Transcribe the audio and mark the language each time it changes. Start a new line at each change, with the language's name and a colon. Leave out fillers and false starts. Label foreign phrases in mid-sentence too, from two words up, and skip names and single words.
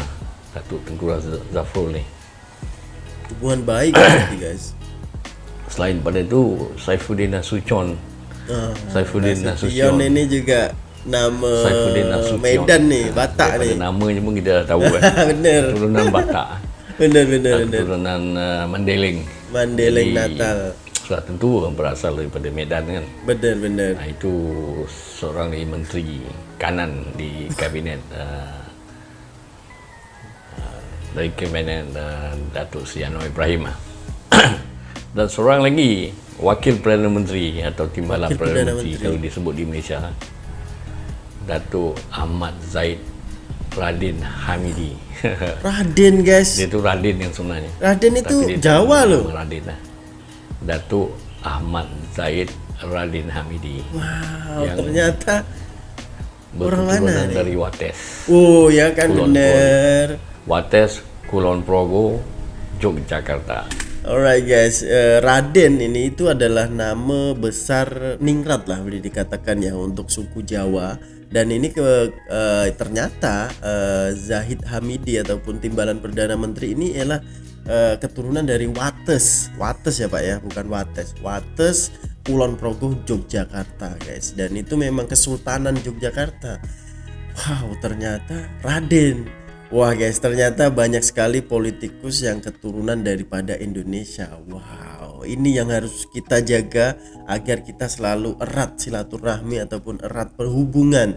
Indonesian: Datuk Tengku Zafrul ni. Hubungan baik berarti guys. Selain pada itu, Saifuddin Nasution. Saifuddin Nasution Nasution. ini juga nama Saifuddin Nasution. Medan ni, Batak Daripada ni. namanya pun kita dah tahu kan. Bener. Keturunan Batak. Bener. Keturunan Mandeling. Mandeling Jadi, Natal. Sudah tentu berasal daripada Medan kan. Bener. Nah, itu seorang dari menteri kanan di kabinet dari kabinet Datuk Seri Anwar Ibrahim. Dan seorang lagi wakil Perdana Menteri atau timbalan Wakil Perdana Perdana Menteri Menteri. kalau disebut di Malaysia, Datuk Ahmad Zaid Radin Hamidi. Raden guys. Dia tu Radin yang sebenarnya. Raden itu Tapi dia Jawa nama loh. Radin lah. Datuk Ahmad Zaid Radin Hamidi. Wow, Yang ternyata orang mana berketurunan ni? dari Wates. Oh ya kan, Kulon bener. Wates, Kulon Progo, Yogyakarta.
English: Alright guys,
Indonesian: Raden ini itu adalah nama besar ningrat lah boleh dikatakan ya untuk suku Jawa. Dan ini ternyata Zahid Hamidi ataupun timbalan Perdana Menteri ini ialah keturunan dari Wates ya Pak ya, bukan Wates. Wates Kulon Progo Yogyakarta guys. Dan itu memang Kesultanan Yogyakarta. Wow, ternyata Raden. Wah guys, ternyata banyak sekali politikus yang keturunan daripada Indonesia. Wow, ini yang harus kita jaga agar kita selalu erat silaturahmi ataupun erat perhubungan.